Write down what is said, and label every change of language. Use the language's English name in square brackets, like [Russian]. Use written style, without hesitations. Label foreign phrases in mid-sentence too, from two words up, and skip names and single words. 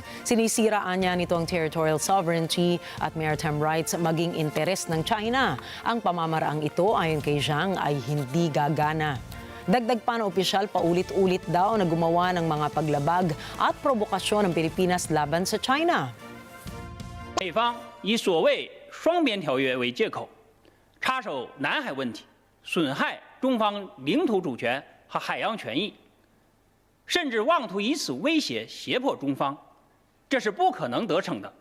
[Filipino] Sinisiraan niya nito ang [English] territorial sovereignty [Filipino] at [English] maritime rights [Filipino] maging interes ng China. Ang pamamaraang ito ayon kay Zhang ay hindi gagana. Dagdag pa na opisyal, paulit-ulit daw na gumawa ng mga paglabag at provokasyon ng Pilipinas laban sa China. [Chinese] 美方以所谓双边条约为借口，插手南海问题，损害中方领土主权和海洋权益，甚至妄图以此威胁胁迫中方，这是不可能得逞的。